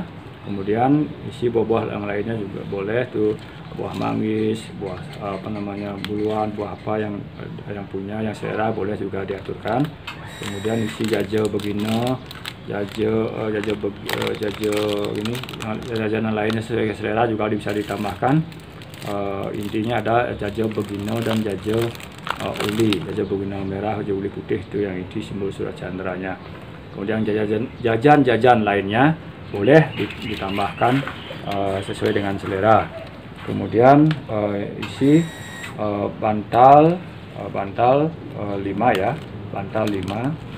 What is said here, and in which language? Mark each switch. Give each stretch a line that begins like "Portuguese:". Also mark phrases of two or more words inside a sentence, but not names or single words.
Indonesian: Kemudian isi buah-buah yang lainnya juga boleh tuh, buah manggis, buah buluan, buah apa yang punya, yang selera boleh juga diaturkan. Kemudian isi jajo begino, jajanan lainnya sesuai selera juga bisa ditambahkan. Intinya ada jajo begino dan jajo uli, jajo begino merah, jajo uli putih, itu yang inti simbol surat candranya. Kemudian jajan lainnya boleh ditambahkan sesuai dengan selera. Kemudian isi bantal 5 ya, bantal 5.